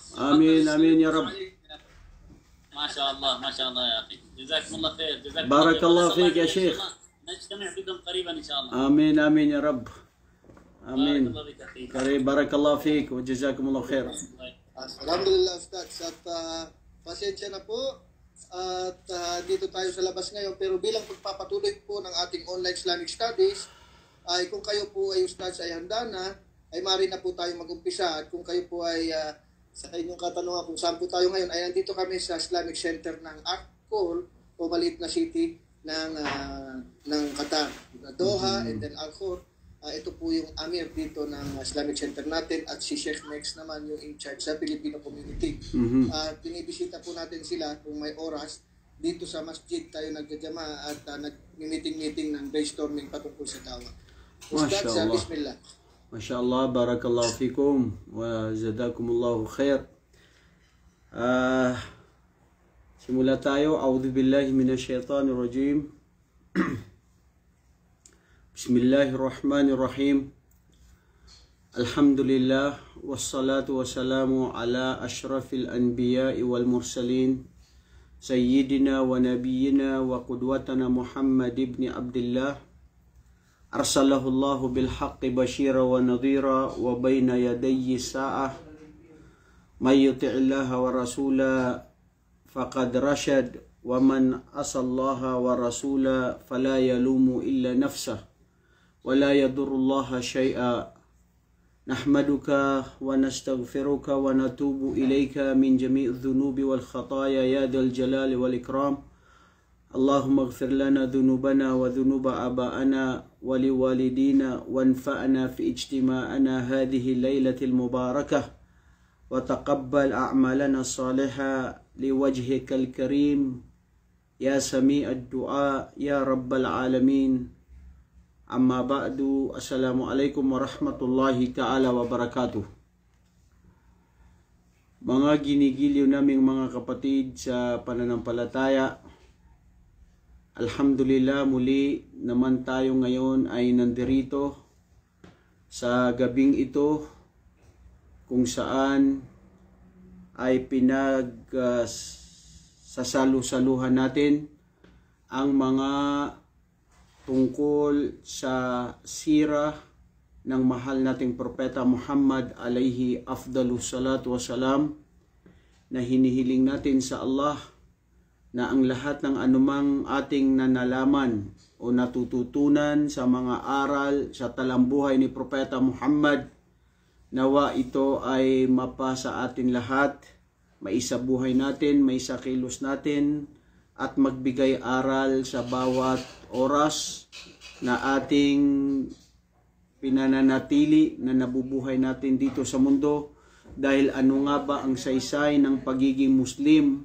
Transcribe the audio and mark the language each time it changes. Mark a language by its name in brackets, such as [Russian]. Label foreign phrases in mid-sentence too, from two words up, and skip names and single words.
[Arabic] آمين آمين يا رب. ما شاء الله ما شاء الله يا أخي. جزاكم الله خير. جزاكم بارك الله فيك يا إن شيخ. نجتمع بكم قريبا إن شاء الله. آمين آمين يا رب. آمين. بارك الله فيك أخي. قريب بارك الله فيك وجزاكم الله خير. [Filipino] Alhamdulillah, Ustads. At pasensya na po. At dito tayo sa labas ngayon. Pero bilang pagpapatuloy po ng ating [English] online Islamic Studies, [Filipino] ay kung kayo po ay Ustads ay handa na, ay maaari na po tayo mag-umpisa. At kung kayo po ay sa inyong katanungan kung saan po tayo ngayon, ay nandito kami sa Islamic Center ng Al-Khor o maliit na city ng Qatar. [English] Doha and then Al-Khor. [Filipino] Ito po yung Amir dito ng Islamic Center natin at si Sheikh Mex naman yung [English] in charge [Filipino] sa Filipino community. Pinibisita po natin sila kung may oras dito sa masjid tayo nagkajama at nag-meeting ng brainstorming patungkol sa dawa. Ustad, sa bismillah. [Arabic] ما شاء الله، بارك الله فيكم وزادكم الله خير. [Filipino] Simula tayo. [Arabic] أعوذ بالله من الشيطان الرجيم. بسم الله الرحمن الرحيم. الحمد لله والصلاة والسلام على أشرف الأنبياء والمرسلين سيدنا ونبينا وقدوتنا محمد بن عبد الله أرسله الله بالحق بشيرا ونذيرا وبين يدي الساعة من يطع الله ورسوله فقد رشد ومن يعص الله ورسوله فلا يلوم إلا نفسه ولا يضر الله شيئا نحمدك ونستغفرك ونتوب إليك من جميع الذنوب والخطايا يا ذا الجلال والإكرام اللهم اغفر لنا ذنوبنا وذنوب آبائنا ولوالدينا وانفعنا في اجتماعنا هذه الليلة المباركة وتقبل أعمالنا الصالحة لوجهك الكريم يا سميع الدعاء يا رب العالمين. أما بعد، السلام عليكم ورحمة الله تعالى وبركاته. [Filipino] Mga ginigiliw naming mga kapatid sa pananampalataya, alhamdulillah muli naman tayo ngayon ay nandirito sa gabing ito kung saan ay sasalu-saluhan natin ang mga tungkol sa sira ng mahal nating propeta Muhammad [Arabic] عليه أفضل الصلاة والسلام, [Filipino] na hinihiling natin sa Allah na ang lahat ng anumang ating nanalaman o natututunan sa mga aral sa talambuhay ni propeta Muhammad, nawa ito ay mapa sa atin lahat, maisabuhay natin, maisakilos natin, at magbigay aral sa bawat oras na ating pinananatili na nabubuhay natin dito sa mundo, Dahil ano nga ba ang saysay ng pagiging Muslim?